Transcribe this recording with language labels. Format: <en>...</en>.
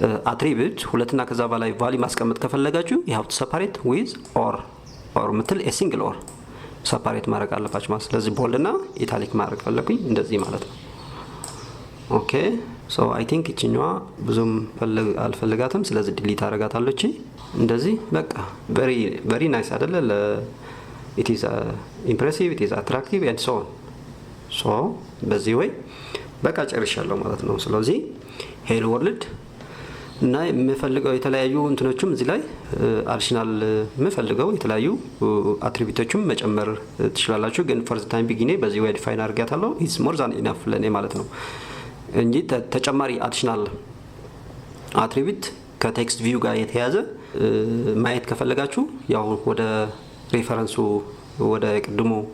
<am>attribute ሁለትና ከዛ በላይ ቫልዩ ማስቀመጥ ከፈለጋችሁ</am> <en>you have to separate with or</en> <am>ምትል a single or separate ማድረግ አለባችሁ ማለት። ስለዚህ ቦልድ እና ኢታሊክ ማድረግ ፈለኩኝ እንደዚህ ማለት ነው።</am> <en>ኦኬ ሶ አይ ቲንክ</en> <am>እቺኛዋ ብዙም አልፈልጋትም። ስለዚህ ዲሊት አደርጋታለሁ። እቺ እንደዚህ በቃ</am> <en>very nice</en> <am>አይደለ?</am> <en>it is impressive, it is attractive and so on.</en> <am>ሶ በዚህ ወይ በቃ ጨርሻለሁ ማለት ነው። ስለዚህ ሄሎ ወርልድ እና የምፈልገው የተለያዩ እንትኖችም እዚህ ላይ አዲሽናል የምፈልገው የተለያዩ አትሪቢዩቶችም መጨመር ትችላላችሁ። ግን ፈርስት ታይም ቢጊኔ በዚህ ወይ ዲፋይን አድርጋታለሁ።</am> <en>ኢትስ ሞር ዛን ኢናፍ</en> <am>ለኔ ማለት ነው እንጂ ተጨማሪ አዲሽናል አትሪቢዩት ከቴክስት ቪው ጋር የተያዘ ማየት ከፈለጋችሁ ያው ወደ ሬፈረንሱ ወደ ቅድሙ</am>